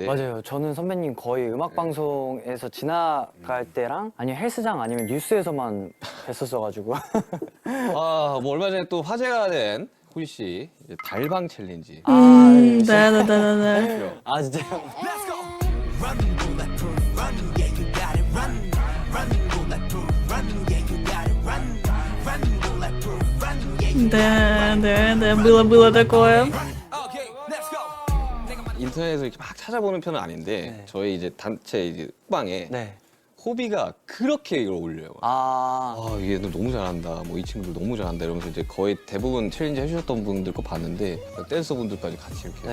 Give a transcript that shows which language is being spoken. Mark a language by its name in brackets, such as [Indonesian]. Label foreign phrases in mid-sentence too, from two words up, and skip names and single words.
[Korean] 맞아요. 저는 선배님 거의 음악 방송에서 지나갈 때랑 아니면 헬스장 아니면 뉴스에서만 뵀었어가지고. 뭐 얼마 전에 또 화제가 된 후리 씨 이제 달방 챌린지 [Russian] Да-да-да-да-да. [Korean] 아, 진짜요? [Russian] Да, было такое. [Korean] 인터넷에서 이렇게 막 찾아보는 편은 아닌데 네. 저희 이제 단체 이제 방에 네. 호비가 그렇게 이걸 올려요. 아, 얘들 너무 잘한다. 뭐 이 친구들 너무 잘한다. 이러면서 이제 거의 대부분 챌린지 해주셨던 분들 거 봤는데 댄서분들까지 같이 이렇게